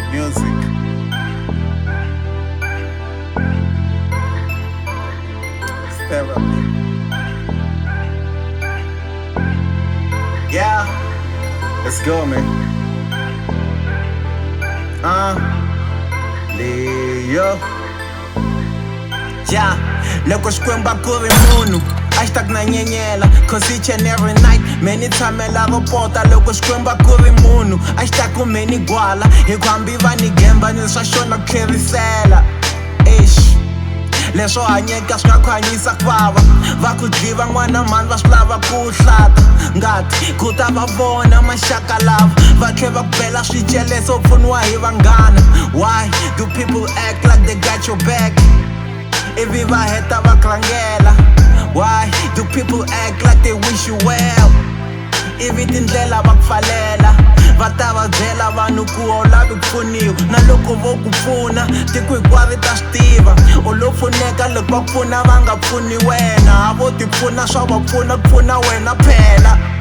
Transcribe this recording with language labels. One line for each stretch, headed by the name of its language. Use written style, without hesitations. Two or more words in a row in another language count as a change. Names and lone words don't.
English: music. It's therapy. Yeah, let's go, man. Leo. Yeah,
Tsonga: loko xikwembu ku ri munhu a xi ta ku na nyenyela,
English: cause each and every night many
Tsonga: tshamela ro pota. Loko xikwembu ku ri munhu a xi ta ku meni gwala, hi ku hambi va ni gemba ni swa xona ku tlherisela. Leswo hanyeka swi nga ku hanyisa ku vava, va ku dliva n'wana mani va swi lava ku hlata ngati, ku ta va vona maxaka lava va tlhe va ku bela swiceleso u pfuniwa hi vanghana.
English: Why do people act like they got your back
Tsonga: ivi va heta va krangela?
English: Why do people act like they wish you well
Tsonga: ivi tindlela va ku pfalela? Va ta va byela vanhu ku a wu lavi ku pfuniwa, na loko vo ku pfuna tiko hinkwaro ta swi tiva. U lo pfuneka loko va ku pfuna va nga pfuni wena, a vo ti pfuna swa va pfuna ku pfuna wena phela.